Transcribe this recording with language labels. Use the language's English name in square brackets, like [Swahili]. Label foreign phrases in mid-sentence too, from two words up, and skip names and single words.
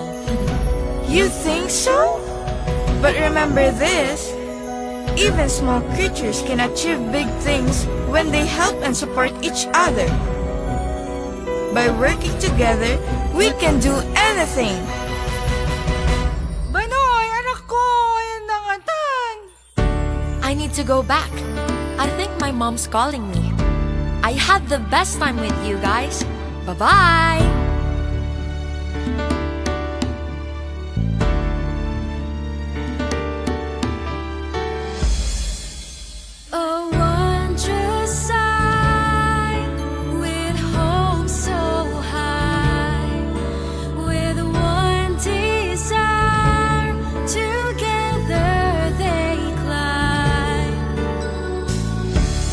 [English] You think so? But remember this. Even small creatures can achieve big things when they help and support each other. By working together, we can do anything. [Iloko] Banoy, anak ko, ayan na nga tan. [English] I need to go back. I think my mom's calling me. I had the best time with you guys. Bye-bye! A wondrous sight, with hope so high, with one desire, together they climb.